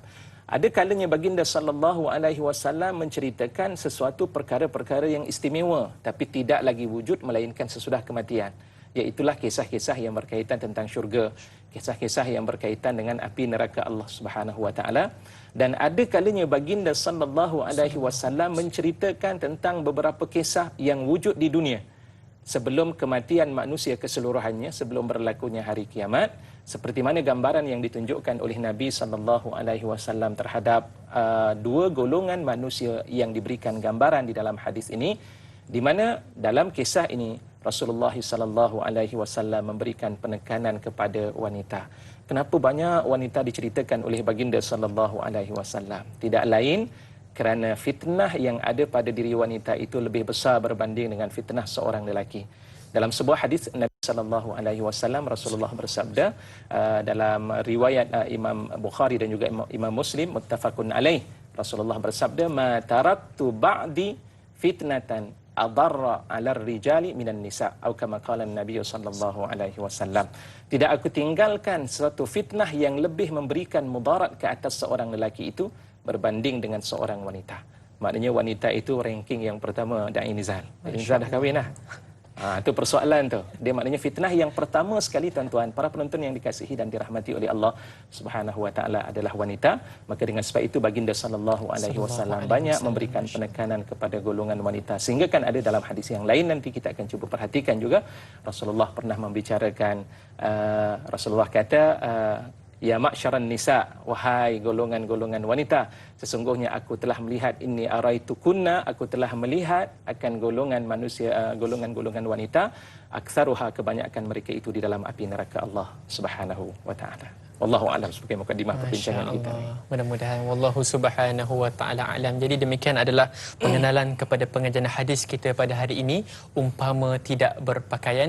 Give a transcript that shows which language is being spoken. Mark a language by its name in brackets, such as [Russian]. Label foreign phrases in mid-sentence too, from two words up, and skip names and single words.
[Malay] Ada kalanya baginda [Arabic] صلى الله عليه وسلم [Malay] menceritakan sesuatu perkara-perkara yang istimewa tapi tidak lagi wujud melainkan sesudah kematian, iaitulah kisah-kisah yang berkaitan tentang syurga, kisah-kisah yang berkaitan dengan api neraka [Arabic] الله سبحانه وتعالى. [Malay] Dan ada kalanya baginda [Arabic] صلى الله عليه وسلم [Malay] menceritakan tentang beberapa kisah yang wujud di dunia sebelum kematian manusia keseluruhannya, sebelum berlakunya hari kiamat, seperti mana gambaran yang ditunjukkan oleh Nabi [Arabic] صلى الله عليه وسلم [Malay] terhadap dua golongan manusia yang diberikan gambaran di dalam hadis ini, di mana dalam kisah ini Rasulullah [Arabic] صلى الله عليه وسلم [Malay] memberikan penekanan kepada wanita. Kenapa banyak wanita diceritakan oleh baginda [Arabic] صلى الله عليه وسلم? [Malay] Tidak lain kerana fitnah yang ada pada diri wanita itu lebih besar berbanding dengan fitnah seorang lelaki. Dalam sebuah hadis Nabi [Arabic] صلى الله عليه وسلم, [Malay] Rasulullah bersabda dalam riwayat Imam Bukhari dan juga Imam Muslim, [Arabic] متفق عليه, [Malay] Rasulullah bersabda, [Arabic] "ما تركت بعدي فتنة أضر على الرجال من النساء." Atau كما قال النبي صلى الله عليه وسلم. [Malay] Tidak aku tinggalkan suatu fitnah yang lebih memberikan mudarat ke atas seorang lelaki itu berbanding dengan seorang wanita. Maknanya wanita itu ranking yang pertama Da'i Nizal. Nizal dah kahwin dah. Itu persoalan tu. Dia maknanya fitnah yang pertama sekali tuan-tuan, para penonton yang dikasihi dan dirahmati oleh [Arabic] الله سبحانه وتعالى [Malay] adalah wanita. Maka dengan sebab itu baginda [Arabic] صلى الله عليه وسلم [Malay] banyak memberikan penekanan kepada golongan wanita. Sehingga kan ada dalam hadis yang lain, nanti kita akan cuba perhatikan juga, Rasulullah pernah membicarakan, Rasulullah kata, [Arabic] "يا معشر النساء, [Malay] wahai golongan-golongan wanita, sesungguhnya aku telah melihat, ini araitukunna, aku telah melihat akan golongan manusia, golongan-golongan wanita, aktsaruha, kebanyakan mereka itu di dalam api neraka [Arabic] الله سبحانه وتعالى." والله أعلم, [Malay] sebagai mukadimah perbincangan kita. Mudah-mudahan [Arabic] والله سبحانه وتعالى أعلم. [Malay] Jadi demikian adalah pengenalan kepada pengajian hadis kita pada hari ini, umpama tidak berpakaian.